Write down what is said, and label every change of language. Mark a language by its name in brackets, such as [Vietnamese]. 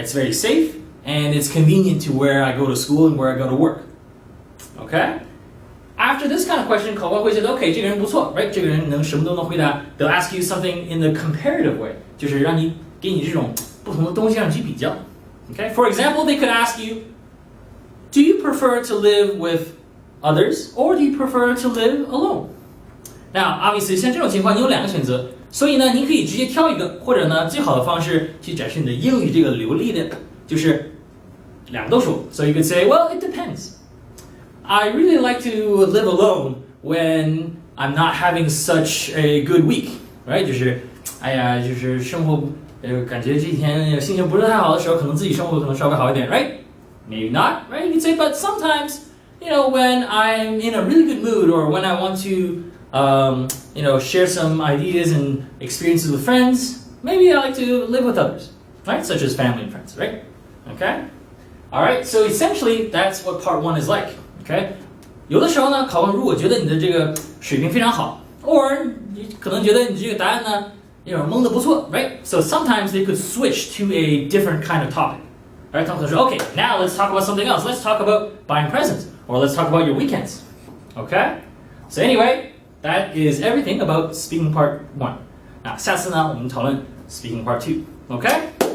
[English] It's very safe, and it's convenient to where I go to school and where I go to work. Okay? After this kind of question, [Chinese] 考官会觉得 OK, 这个人不错 right? 这个人能什么都能回答 [English] They'll ask you something in the comparative way, [Chinese] 就是让你给你这种不同的东西让你去比较 Okay? [English] For example, they could ask you, do you prefer to live with others or do you prefer to live alone? [Chinese] Now, obviously, 像这种情况，你有2个选择，所以呢，你可以直接挑一个，或者呢，最好的方式去展示你的英语这个流利的，就是2个都说。 [English] So you could say, well, it depends. I really like to live alone when I'm not having such a good week, right? [Chinese] 就是，哎呀，就是生活，感觉这几天心情不是太好的时候，可能自己生活可能稍微好一点 [English] ，right? Maybe not, right? You could say, but sometimes, you know, when I'm in a really good mood or when I want to share some ideas and experiences with friends. Maybe I like to live with others. right? Such as family and friends, right? Okay? Alright, so essentially that's what part 1 is like, okay? [Chinese] 有的时候呢，考官如果觉得你的这个水平非常好 or 你可能觉得你这个答案呢有点蒙得不错 right? [English] So sometimes they could switch to a different kind of topic. Right? [Chinese] 他们可能说 [English] okay, now let's talk about something else. Let's talk about buying presents or let's talk about your weekends. Okay? So anyway, that is everything about speaking part 1. [Chinese] 那下次呢，我们讨论 [English] speaking part 2. Okay?